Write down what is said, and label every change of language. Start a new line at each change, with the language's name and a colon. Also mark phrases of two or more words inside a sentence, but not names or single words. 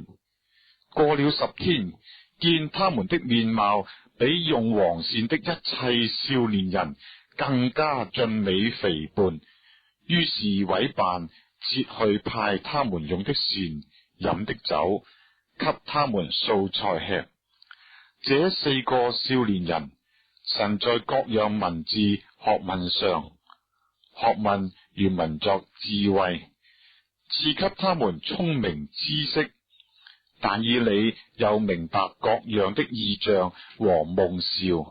Chinese: 過了10天，見他們的面貌比用王膳的一切少年人更加俊美肥胖，於是委辦撤去派他們用的膳飲的酒，給他們素菜吃。這4 個少年人，神在各樣文字學問上，學問原文作智慧，賜給他們聰明知識。但以理又明白各樣的異象和夢兆。